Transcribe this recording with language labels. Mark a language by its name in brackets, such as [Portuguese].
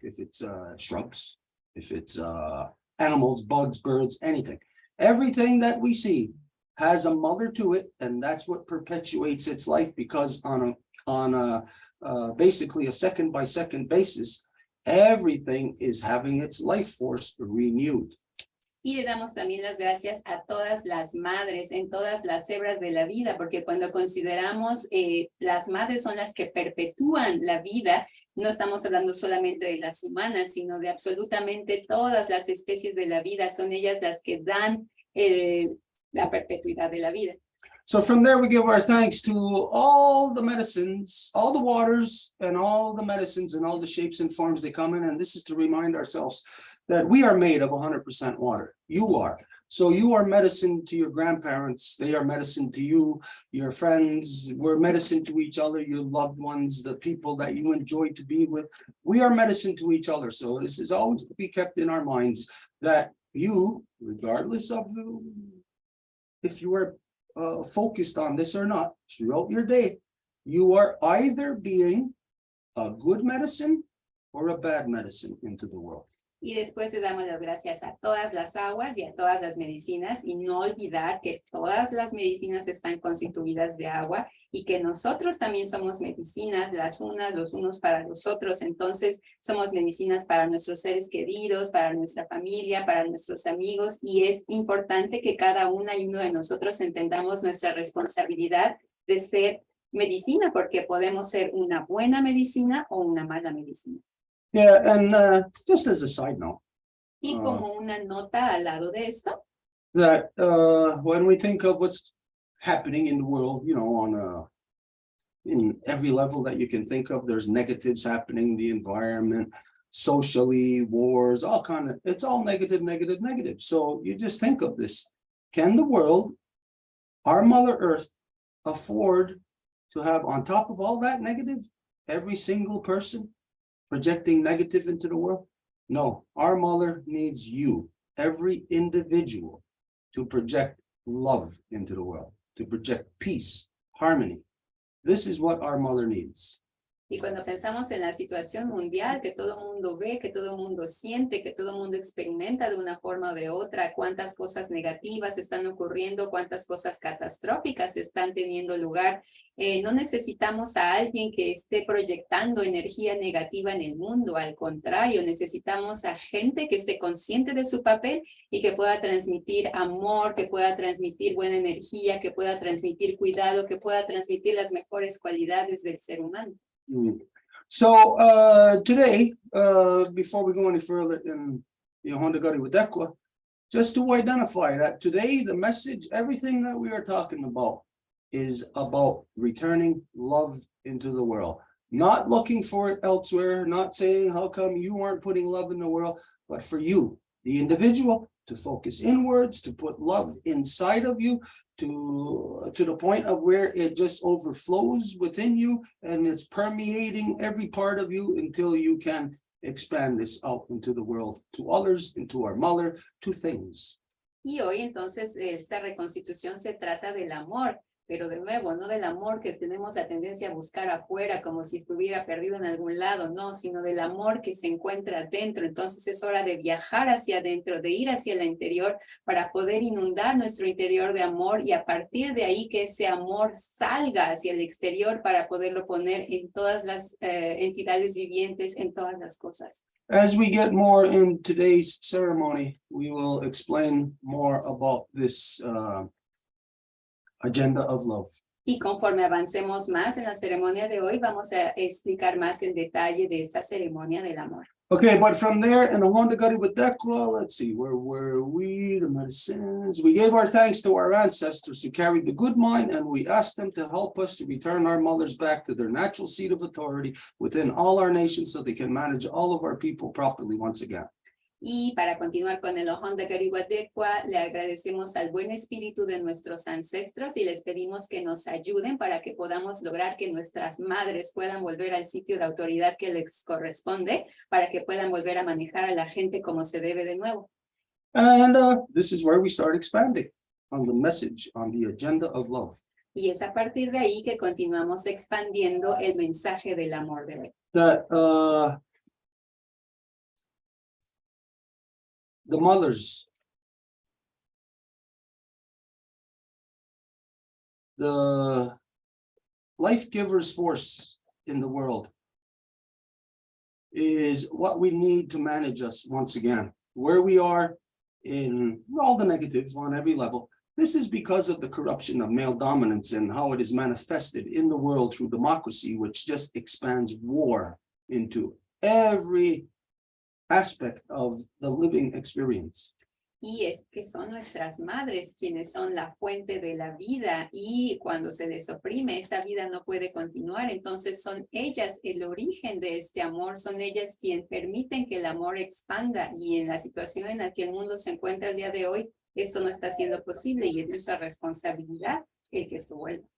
[English] If it's shrubs, if it's animals, bugs, birds, anything. Everything that we see has a mother to it, and that's what perpetuates its life, because on basically a second by second basis, everything is having its life force renewed. [Spanish] Y le damos también las gracias a todas las madres en todas las hebras de la vida, porque cuando consideramos las madres son las que perpetúan la vida, no estamos hablando solamente de las humanas, sino de absolutamente todas las especies de la vida. Son ellas las que dan la perpetuidad de la vida. [English] So from there, we give our thanks to all the medicines, all the waters, and all the medicines and all the shapes and forms they come in. And this is to remind ourselves that we are made of 100% water. You are. So you are medicine to your grandparents. They are medicine to you, your friends. We're medicine to each other, your loved ones, the people that you enjoy to be with. We are medicine to each other. So this is always to be kept in our minds that you, regardless of if you are focused on this or not, throughout your day, you are either being a good medicine or a bad medicine into the world. [Spanish] Y después le damos las gracias a todas las aguas y a todas las medicinas, y no olvidar que todas las medicinas están constituidas de agua y que nosotros también somos medicinas, las unas, los unos para los otros. Entonces somos medicinas para nuestros seres queridos, para nuestra familia, para nuestros amigos, y es importante que cada una y uno de nosotros entendamos nuestra responsabilidad de ser medicina, porque podemos ser una buena medicina o una mala medicina. [English] Yeah, and just as a side note, [Spanish] Y como una nota al lado de esto, [English] that when we think of what's happening in the world, you know, in every level that you can think of, there's negatives happening, the environment, socially, wars, all kind of, it's all negative, negative, negative. So you just think of this. Can the world, our Mother Earth, afford to have, on top of all that negative, every single person projecting negative into the world? No, our mother needs you, every individual, to project love into the world, to project peace, harmony. This is what our mother needs. [Spanish] Y cuando pensamos en la situación mundial, que todo el mundo ve, que todo el mundo siente, que todo el mundo experimenta de una forma o de otra, cuántas cosas negativas están ocurriendo, cuántas cosas catastróficas están teniendo lugar, no necesitamos a alguien que esté proyectando energía negativa en el mundo. Al contrario, necesitamos a gente que esté consciente de su papel y que pueda transmitir amor, que pueda transmitir buena energía, que pueda transmitir cuidado, que pueda transmitir las mejores cualidades del ser humano. [English] So today, before we go any further in the Honda Gariwadekwa, just to identify that today the message, everything that we are talking about is about returning love into the world. Not looking for it elsewhere, not saying how come you aren't putting love in the world, but for you, the individual, to focus inwards, to put love inside of you, to the point of where it just overflows within you and it's permeating every part of you until you can expand this out into the world, to others, into our mother, to things. [Spanish] Y hoy entonces esta reconstitución se trata del amor, pero de nuevo, no del amor que tenemos la tendencia a buscar afuera como si estuviera perdido en algún lado, no, sino del amor que se encuentra dentro. Entonces es hora de viajar hacia adentro, de ir hacia el interior para poder inundar nuestro interior de amor y a partir de ahí que ese amor salga hacia el exterior para poderlo poner en todas las entidades vivientes, en todas las cosas. [English] As we get more in today's ceremony, we will explain more about this agenda of love. [Spanish] Y conforme avancemos más en la ceremonia de hoy, vamos a explicar más en detalle de esta ceremonia del amor. [English] Okay, but from there, in the Honda Gariwadekwa, let's see, where were we? The medicines. We gave our thanks to our ancestors who carried the good mind, and we asked them to help us to return our mothers back to their natural seat of authority within all our nations so they can manage all of our people properly once again. [Spanish] Y para continuar con el Honda Gariwadekwa, le agradecemos al buen espíritu de nuestros ancestros y les pedimos que nos ayuden para que podamos lograr que nuestras madres puedan volver al sitio de autoridad que les corresponde, para que puedan volver a manejar a la gente como se debe de nuevo. [English] And this is where we start expanding on the message, on the agenda of love. [Spanish] Y es a partir de ahí que continuamos expandiendo el mensaje del amor de hoy. [English] That the mothers, the life giver's force in the world is what we need to manage us once again, where we are in all the negatives on every level. This is because of the corruption of male dominance and how it is manifested in the world through democracy, which just expands war into every aspect of the living experience. [Spanish] Y es que son nuestras madres quienes son la fuente de la vida y cuando se les oprime, esa vida no puede continuar. Entonces son ellas el origen de este amor, son ellas quienes permiten que el amor expanda y en la situación en la que el mundo se encuentra el día de hoy, eso no está siendo posible y es nuestra responsabilidad el que esto vuelva.